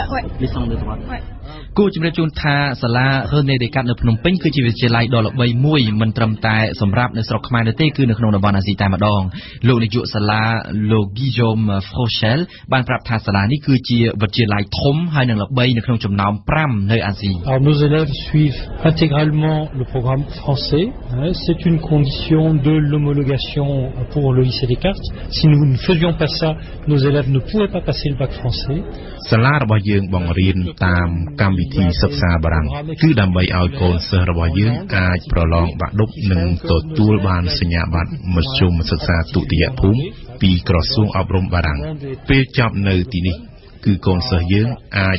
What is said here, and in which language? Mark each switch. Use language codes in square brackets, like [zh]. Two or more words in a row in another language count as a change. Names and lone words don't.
[km] លិសងលើស្វាត់គូជំរាបជូនថាសាលារ៉ឺណេដេកាត់នៅភ្នំពេញគឺជាវិទ្យាល័យដ៏ល្បីមួយមិនត្រឹមតែសម្រាប់នៅស្រុកខ្មែរនោះទេគឺនៅក្នុងតំបន់អាស៊ីតែម្ដងលោកនាយកសាលាលោក Guillaume Frochel បានប្រាប់ថាសាលានេះគឺជាវិទ្យាល័យធំហើយនឹងល្បីនៅក្នុងចំណោម5នៅអាស៊ី [fr] Alors nos élèves suivent intégralement le programme français, c'est une condition de l'homologation pour le lycée Descartes. Si nous ne faisions pas ça, nos élèves ne pourraient pas passer le bac français. [km] សាលារបស់យើងបង្រៀនតាមកម្មវិធីសិក្សាបារាំងគឺដើម្បីឲ្យកូនសិស្សរបស់យើងអាចប្រឡងបាក់ឌុបនិងទទួលបានសញ្ញាបត្រមធ្យមសិក្សាទុតិយភូមិពីក្រសួងអប់រំបារាំងពេលចប់នៅទីនេះគឺកូនសិស្សយើងអាច